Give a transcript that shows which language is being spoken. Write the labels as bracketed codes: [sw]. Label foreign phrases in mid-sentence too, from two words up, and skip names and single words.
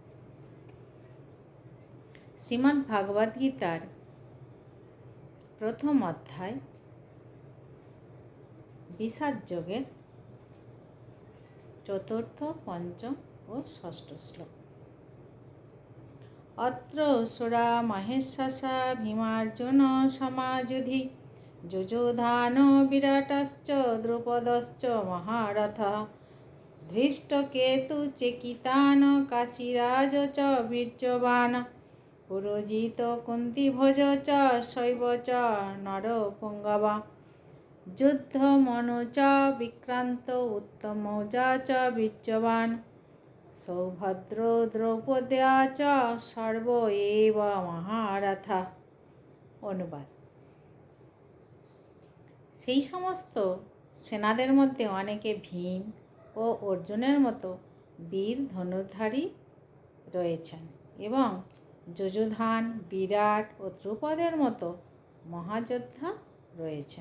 [bn] শ্রীমদ্ ভাগবত গীতার প্রথম অধ্যায় বিষাদ যোগের চতুর্থ, পঞ্চম ও ষষ্ঠ শ্লোক। [sa] অত্র সুরা মহেশ্বসা ভীমার্জুন সমাযুধি যুযুধান বিরাটশ্চ দ্রুপদশ্চ মহারথः ধৃষ্টকেতুশ্চেকিতান কাশীরাজ চ বীর্যবান পুরোজিত কুন্তিভোজ চ শৈব চ নরপুঙ্গবা যুদ্ধমনু চ বিক্রান্ত উত্তমৌজা চ বীর্যবান সৌভদ্র দ্রৌপদ্যা চ সর্ব এব মহারথা। [bn] অনুবাদ: সেই সমস্ত সেনাদের মধ্যে অনেকে ভীম ও অর্জুনের মতো বীর ধনুর্ধারী রয়েছেন এবং যুযুধান, বিরাট ও দ্রুপদের মতো মহাযোদ্ধা রয়েছেন।